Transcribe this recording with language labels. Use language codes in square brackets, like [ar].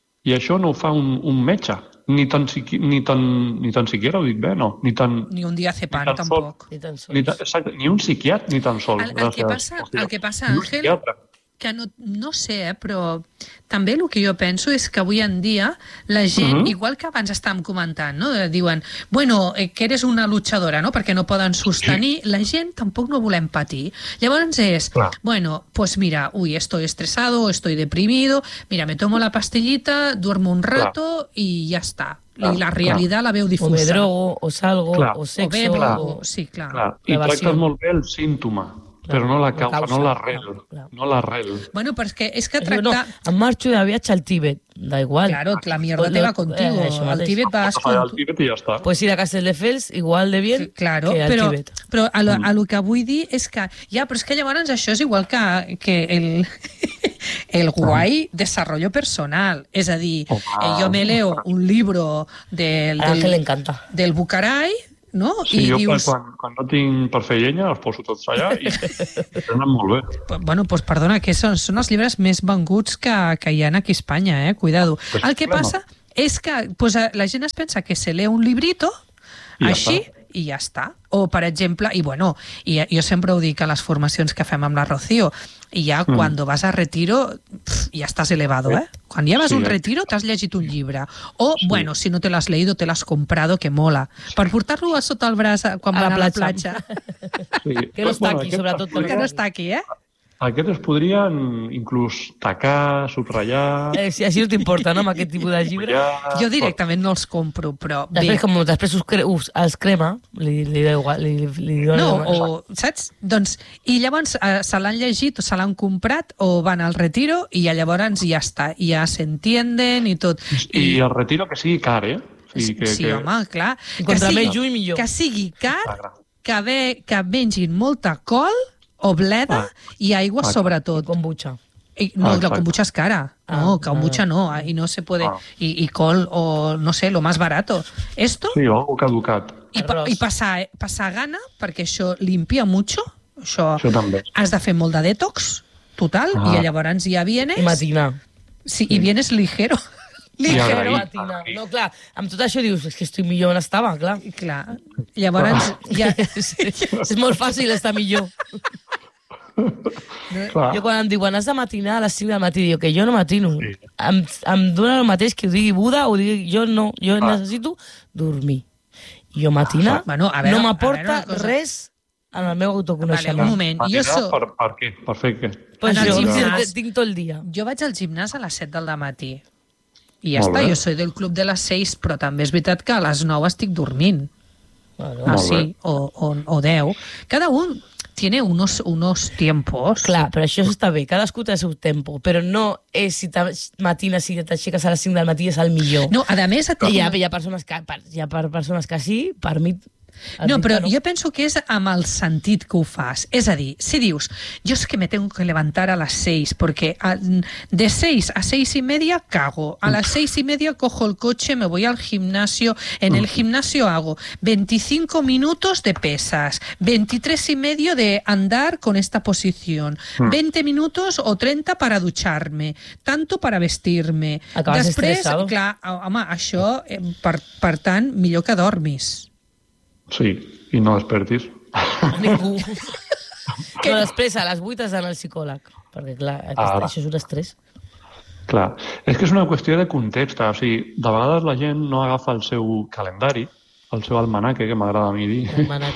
[ca] I això no ho fa un metge. Ni tan siquiera, ho dic bé, no. Ni un diazepam, ni tan tampoc. Sol. Ni tan sols. Exacte, ni un psiquiat, ni tan sol. El que passa, Àngel, que no sé, però també el que jo penso és que avui en dia la gent, igual que abans estàvem comentant, no? [es] Diuen, bueno, que eres una luchadora, no? [ca] Perquè no poden sostenir, sí. La gent tampoc no volem patir. Llavors és, clar. [es] Bueno, pues mira, ui, estoy estresado, estoy deprimido, mira, me tomo la pastillita, duermo un rato, [ca] clar. I ja està. Clar, i la realitat, clar. La veu difusa. [es] O me drogo, o salgo, clar. O sexo. O bebo, clar. O, sí, clar. [ca] I tractes molt bé el símptoma. Però no la causa, no l'arrel. No l'arrel. Bueno, perquè és que tractar... Em marxo de viatge al Tíbet, d'igual. [es] Claro, la mierda te va contigo. [ca] Al Tíbet vas... Al Tíbet i ja està. [es] Pues ir a Castelldefels, igual de bien, sí, claro, que al [ca] però, Tíbet. Però el que vull dir és que... Ja, però és que llavors això és igual que el... [es] El guay desarrollo personal, [ca] es a dir, [es] yo me leo un libro del Bucaray, ¿no? Sí, y yo dius... cuando no tengo para hacer llenya, los poso todos allá y se dan muy bien. Bueno, pues perdona, que son los libros más venguts que hay en aquí a España, cuidado. Pues el que pasa es que pues, la gente piensa que se lee un librito, y así... [ca] i ja està. O, per exemple, i bueno, i jo sempre ho dic a les formacions que fem amb la Rocío, i ja quan vas a retiro, ja estàs elevado, eh? Quan ja vas a un retiro, t'has llegit un llibre. O, bueno, si no te l'has leído, te l'has comprado, que mola. Per portar-lo a sota el braç quan va a la platja. Sí. Que no està aquí, sobretot. Podria... Que no està aquí, eh? Aquest es podrien inclús tacar, subratllar... Sí, així no t'importa, no, amb aquest tipus de llibre? Jo directament no els compro, però... Després, com després els crema, li deu igual... No, o, saps? Doncs, i llavors se l'han llegit, o se l'han comprat, o van al retiro, i llavors ja està, ja s'entienden i tot. I el retiro que sigui car, eh? Sí, home, clar. Contra més lluny, millor. Que sigui car, que mengin molta col... o bleda, i aigua, sobretot. Kombucha. I, no, la kombucha és cara. No, kombucha no. [es] I no se puede... [ca] I col, o no sé, [es] lo más barato. Esto... [ca] Sí, o caducat. I passar gana, perquè això [es] limpia mucho. [ca] Això també. Has de fer molt de detox, total, i llavors ja vienes... I matina. Sí, i [es] vienes ligero. [ca] Ligero. Agraït, matina. Agraït. No, clar, amb tot això dius, és que estic millor on estava, clar. I clar. Llavors, ja... és molt fàcil estar millor. No? Jo quan em diuen has de matinar a les 5 del matí, diu que jo no matino, sí. em dona el mateix que ho digui Buda o digui jo necessito dormir. Jo matina, bueno, a veure, no m'aporta res en el meu autoconeixement. Vale, un moment. Matina, jo sóc... per què? Per fer què? Pues jo gimnàs, tinc tot el dia. Jo vaig al gimnàs a les 7 del matí i ja molt està, bé. Jo soy del club de les 6, però també és veritat que a les 9 estic dormint. Bueno, ah, sí, o 10. [es] Cada un tiene unos tiempos. [ca] Clar, però això està bé. Cadascú té el seu tempo, però no és si matina, si t'aixeques a les 5 del matí és el millor. No, a més... Hi ha persones que sí, per mi... No, però jo penso que és amb el sentit que ho fas. És a dir, si dius, jo és que [es] me tengo que levantar a les 6, perquè de 6 a 6 i media cago. A les 6 i media cojo el cotxe, me voy al gimnasio, en el gimnasio hago 25 minutos de pesas, 23 y medio de andar con esta posición, 20 minutos o 30 para ducharme, tanto para vestirme. [ca] Acabas estressat? Clar, home, això, per tant, millor que dormis. Sí, i no despertis. Ningú. Que no, després a les 8 has d'anar al psicòleg. Perquè, clar, això és un estrès. Clar, és que és una qüestió de context. O sigui, de vegades la gent no agafa el seu calendari, el seu almanaque, que m'agrada a mi dir.